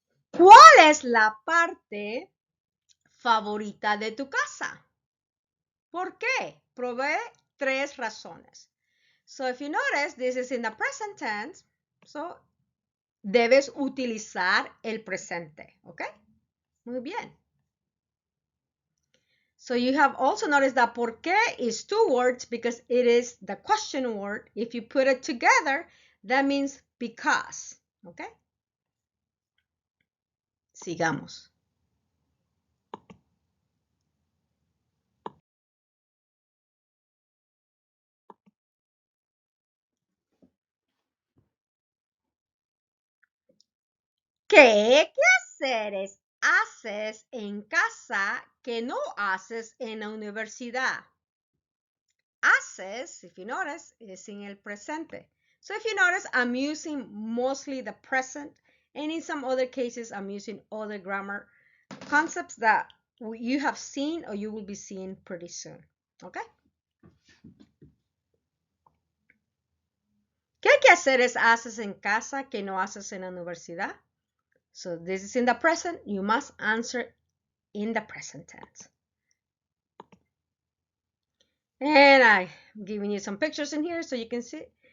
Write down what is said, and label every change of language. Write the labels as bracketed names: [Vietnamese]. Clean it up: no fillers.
[Spanish] ¿Cuál es la parte favorita de tu casa? ¿Por qué? Provee 3 razones. [English] So if you notice, this is in the present tense. [Spanish] So debes utilizar el presente, ¿ok? Muy bien. [English] So you have also noticed that por qué is 2 words because it is the question word. If you put it together, that means because, ¿ok? [Spanish] Sigamos. ¿Qué quehaceres haces en casa que no haces en la universidad? [English] Haces, if you notice, is in [Spanish] el presente. [English] So if you notice, I'm using mostly the present, and in some other cases, I'm using other grammar concepts that you have seen or you will be seeing pretty soon. Okay? [Spanish] ¿Qué quehaceres haces en casa que no haces en la universidad? [English] So this is in the present. You must answer in the present tense. And I'm giving you some pictures in here so you can see.